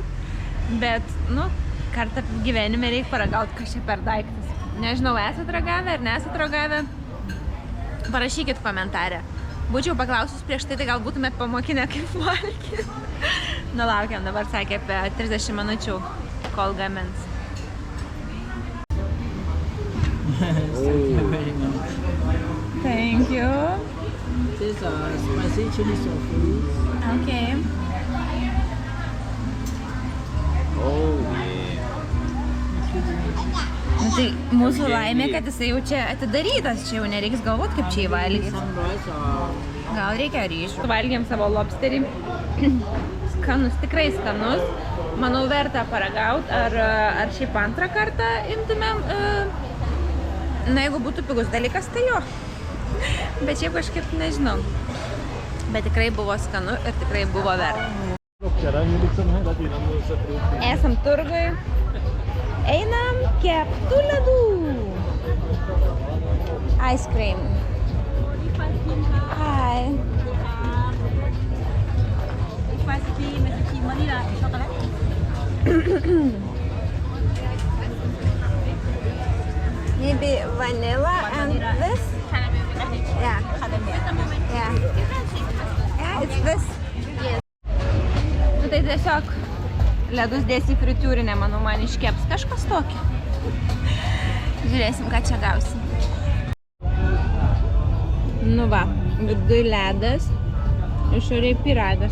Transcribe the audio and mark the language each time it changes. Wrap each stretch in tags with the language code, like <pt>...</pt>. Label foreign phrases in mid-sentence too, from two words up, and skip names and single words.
<lt>Bet, kartą gyvenime reikia paragauti, kas čia per daiktas. Nežinau, esat ragavę ar nesat ragavę? Parašykit komentarę. Būčiau paklausus prieš tai gal būtumėt pamokinę, kaip valgyti. Laukiam, dabar sakė apie 30 minučių, kol gamins.</lt> <en>Thank you. This is spicy chili tofu. Okay. Oh, yeah.</en> <lt>Tai mūsų laimė, kad jisai jau čia atidarytas, čia jau nereiks galvoti, kaip čia įvalgyti. Gal reikia ryžių. Valgėm savo lobsterį. Skanus, tikrai skanus. Manau, verta paragauti, ar šiaip antrą kartą imtumėm. Jeigu būtų pigus dalykas, tai jo. Bet šiaip kažkaip nežinau. Bet tikrai buvo skanu ir tikrai buvo verta. Esam turgui. Einam keptų ledų.</lt> <en>Ice cream. Hi. recipe vanilla chocolate. Maybe vanilla and this? Yeah. Yeah. Yeah, it's this.</en> <lt>Nu tai tiesiog ledus dėsi fritiūrinę, manau, man iškeps kažkas tokio. Žiūrėsim, ką čia gausim. Nu va, vidui ledas, išoriai pyragas.</lt>